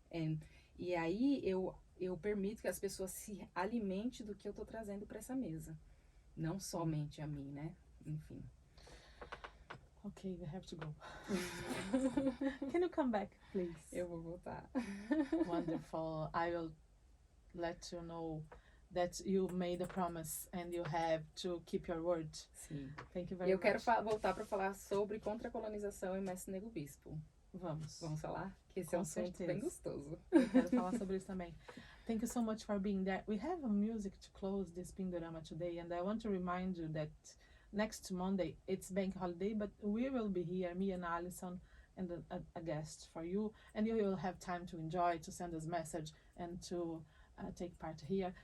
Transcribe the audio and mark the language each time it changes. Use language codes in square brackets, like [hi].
[pt] E aí eu permito que as pessoas se alimentem do que eu tô trazendo para essa mesa, não somente a mim, né? Enfim. [en] Okay, we have to go. Can you come back, please? [pt] Eu vou voltar. [en] Wonderful. I will let you know that you made a promise and you have to keep your word. [pt] Sim. [en] Thank you very much. [pt] Eu quero voltar para falar sobre contra-colonização e mestre nego bispo. Vamos falar? Que esse é um assunto bem gostoso. Eu quero falar sobre isso também. [en] Thank you so much for being there. We have a music to close this Pindorama today, and I want to remind you that next Monday, it's bank holiday, but we will be here, me and Alison, and a guest for you, and you will have time to enjoy, to send us message, and to take part here.